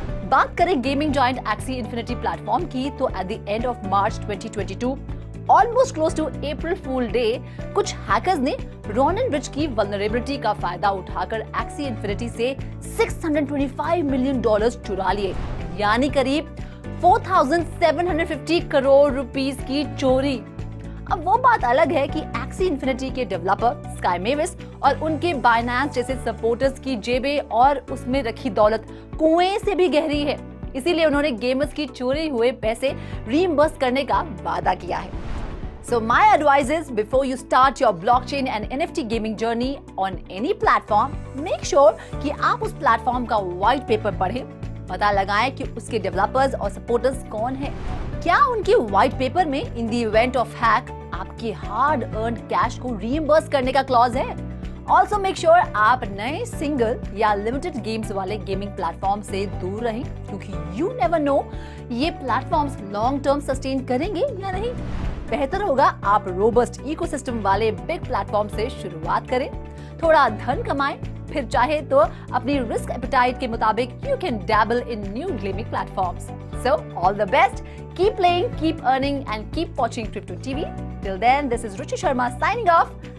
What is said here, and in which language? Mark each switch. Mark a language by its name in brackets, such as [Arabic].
[Hindi] बात करें gaming joint XC infinity platform की, तो [English] at the end of March 2022 almost close to April fool day, [Hindi] कुछ hackers ने रॉनिन रिच की वल्नरेबिलिटी का फायदा उठाकर एक्सी इन्फिनिटी से $625 मिलियन चुरा लिए, यानी करीब 4,750 करोड़ रुपीस की चोरी। अब वो बात अलग है कि एक्सी इन्फिनिटी के डेवलपर स्काई मेविस और उनके बाइनेंस जैसे सपोर्टर्स की जेबें और उसमें रखी दौलत कुएं से भी गहरी है, इसीलिए उन्होंने गेमर्स की चोरी हुए पैसे रीइंबर्स करने का वादा किया है। [English] So my advice is, before you start your blockchain and NFT gaming journey on any platform, make sure [Hindi] कि आप उस प्लेटफॉर्म का व्हाइट पेपर पढ़ें, पता लगाएं कि उसके डेवलपर्स और सपोर्टर्स कौन हैं। क्या उनके व्हाइट पेपर में [English] in the event of hack [Hindi] आपके हार्ड अर्न्ड कैश को रीइंबर्स करने का क्लॉज है। [English] also make sure [Hindi] आप नए सिंगल या लिमिटेड गेम्स वाले गेमिंग प्लेटफॉर्म से दूर रहें, क्योंकि [English] you never know [Hindi] ये प्लेटफॉर्म्स लॉन्ग टर्म सस्टेन करेंगे या नहीं। बेहतर होगा आप रोबस्ट इकोसिस्टम वाले बिग प्लेटफॉर्म से शुरुआत करें, थोड़ा धन कमाएं, फिर चाहे तो अपनी रिस्क एपेटाइट के मुताबिक [English] You can dabble in new gaming platforms. So all the best, keep playing, keep earning and keep watching Crypto TV. Till then, this is Ruchi Sharma signing off.